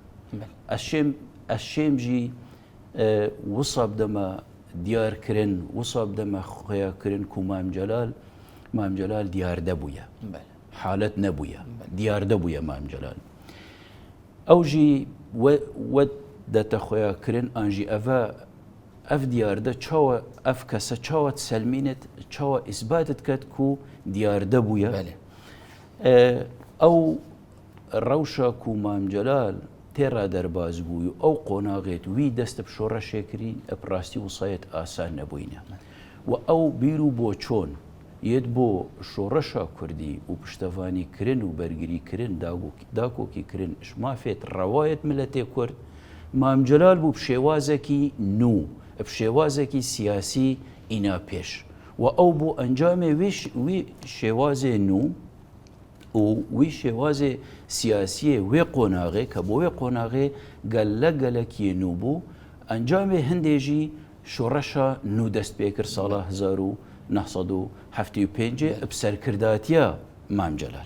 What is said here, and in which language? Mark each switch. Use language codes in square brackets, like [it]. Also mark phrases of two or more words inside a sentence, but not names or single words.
[ku] Ez şêm jî wisa bideme diyarkirin wisa bideme xweyakirin ku Mam Celal diyarde bûye halet nebûye diyarde bûye Mam Celal ew jî we dete xweyakirin an jî ev diyarde çawa ev kese çawa selmînet çawa isbatet ket ku diyarde bûye ew rewşa ku Mam Celal têra derbas bû ew qonağêt wî dest bi şoreşê kirî ep rastî wisayet asan nebûyne و ئەو بیر و بۆچۆن یەت بۆ شۆڕەشا کوردی و پشتەوانی کردن و بەرگری کردن داکۆکی کردن شمافێت ڕەوایەت ملەتێ کورد مام جەلال بوو پشێوازێکی نو پشێوازێکی سیاسی ئینا پێش و ئەو بۆ ئەنجامێ وی شێوازێ نو و وی شێوازێ سیاسیە وێ قۆناغێ کە بۆ وێ قۆناغێ گەلە گەلەکیە نو بوو ئەنجامێ هەندێژی شۆڕەشە نو دەست پێ کرد ساڵە 1975 بسەرکرداتیە مام جەلال.